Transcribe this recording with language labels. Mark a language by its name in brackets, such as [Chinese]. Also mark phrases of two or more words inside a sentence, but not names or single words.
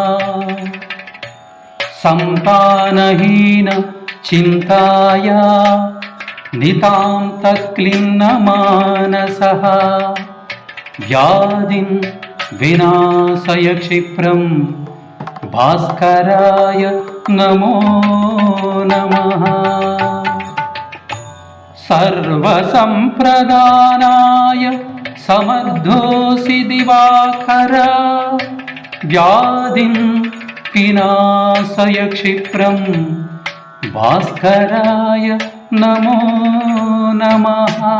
[Sanskrit] సంతానహీన చింతాయా నితాంత క్లిన్న మానసః వ్యాధిం వినాశయ క్షిప్రం భాస్కరాయ నమో నమః. सर्वसम्प्रदानाय समर्थोऽसि दिवाकर व्याधिं विनाशय क्षिप्रं भास्कराय नमो नमः।